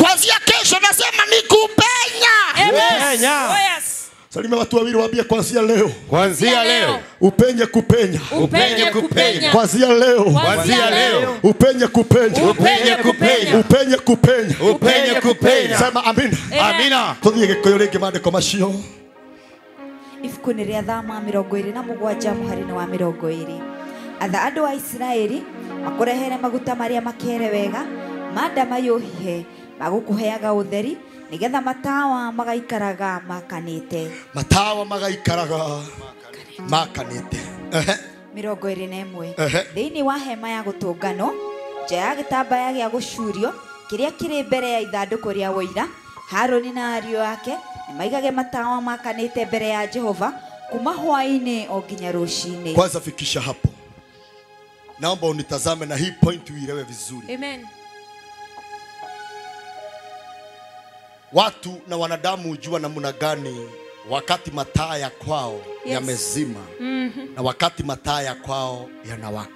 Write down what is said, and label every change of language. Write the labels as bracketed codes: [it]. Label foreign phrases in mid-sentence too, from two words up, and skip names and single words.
[sw] Kuanzia kesho nasema ni kupenya. Amen. [en] Yeah. Oh, yes. [sw] Salimia watu wawili waambie kuanzia leo. Kuanzia leo. Upenye kupenya. Upenye kupenya. Kuanzia leo. Kuanzia leo. Upenye kupenya. Upenye kupenya. Upenye kupenya. Upenye kupenya. Sema amina. Amina. [ki] Tuthie gikoyo ringi mandiko macio. Ibuku nĩ rĩa Thama 27 mũhari-inĩ wa 20. Atha andũ a Isiraeli makũrehere maguta marĩa makere wega mandamaiyũ hihe magũkũheaga ũtheri nigetha matawa magaikaraga makanĩte. Matawa magaikaraga makanĩte. 21. Thĩinĩ wa hema ya gũtũngano nja ya gĩtambaya gĩa gũcurio kĩrĩa kĩrĩ mbere ya ithandũkũ rĩa ũira, Harũni na ariũ ake nĩmaigage matawa makanĩte mbere ya Jehova kuma hwaĩ-inĩ o nginya rũcinĩ. [sw] Kwanza fikisha hapo. Naomba unitazame na hii point uielewe vizuri. Amen. Watu na wanadamu hujua namna gani wakati mataa ya kwao yamezima na wakati mataa ya kwao yanawaka.